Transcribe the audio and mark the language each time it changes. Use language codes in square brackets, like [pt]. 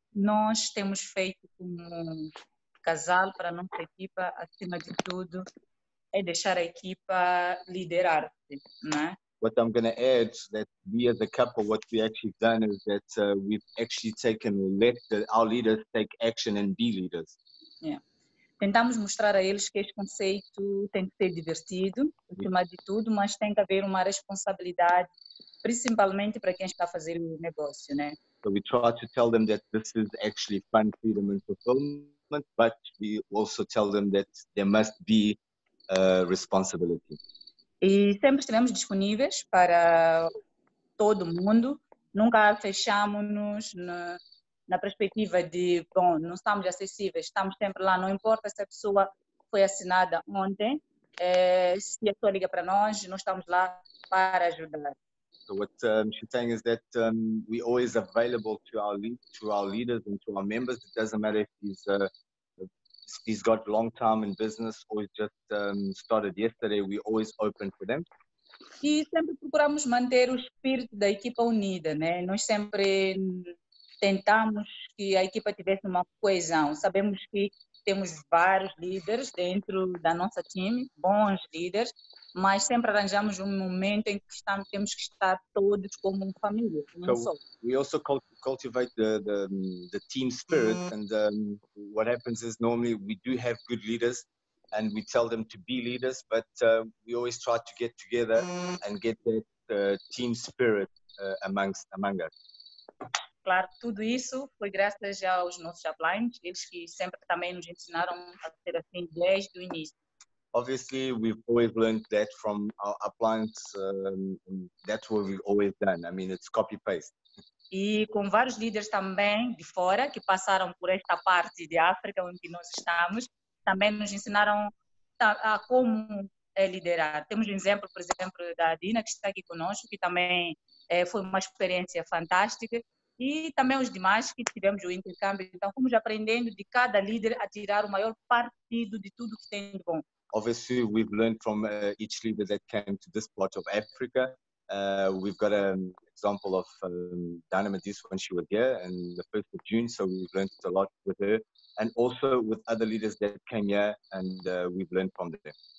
[pt] nós temos feito como casal para a nossa equipa, acima de tudo, é deixar a equipa liderar-se, né? [en] What I'm going to add, that we as a couple, what we actually done is that we've actually our leaders take action and be leaders. Yeah. [pt] Tentamos mostrar a eles que este conceito tem que ser divertido, acima de tudo, mas tem que haver uma responsabilidade, principalmente para quem está a fazer o negócio, né? [en] So we try to tell them that this is actually fun, freedom and fulfillment, but we also tell them that there must be responsibility. [pt] E sempre estivemos disponíveis para todo mundo, nunca fechamos-nos na perspectiva de, bom, não estamos acessíveis, estamos sempre lá, não importa se a pessoa foi assinada ontem, se a pessoa liga para nós estamos lá para ajudar. [en] So what she's saying is that we're always available to our leaders and to our members. It doesn't matter if he's got long time in business or he's just started yesterday. We're always open for them. [pt] E sempre procuramos manter o espírito da equipa unida, né? Nós sempre tentamos que a equipa tivesse uma coesão. Sabemos que temos vários líderes dentro da nossa time, bons líderes, mas sempre arranjamos um momento em que temos que estar todos como família, como um só. [en] We also cultivate the team spirit, and what happens is normally we do have good leaders and we tell them to be leaders, but we always try to get together and get that team spirit among us. [pt] Claro, tudo isso foi graças aos nossos uplines, eles que sempre também nos ensinaram a ser assim desde o início. [en] Obviously, we've always learned that from our uplines. That's what we've always done. I mean, it's copy-paste. [pt] E com vários líderes também de fora, que passaram por esta parte de África, onde nós estamos, também nos ensinaram a como liderar. Temos um exemplo, por exemplo, da Dinah, que está aqui conosco, que também foi uma experiência fantástica. E também os demais que tivemos o intercâmbio. Então, fomos aprendendo de cada líder a tirar o maior partido de tudo que tem de bom. [en] Obviously, we've learned from each leader that came to this part of Africa. We've got an example of Dinah when she was here on the 1st of June, so we've learned a lot with her, and also with other leaders that came here, and we've learned from them.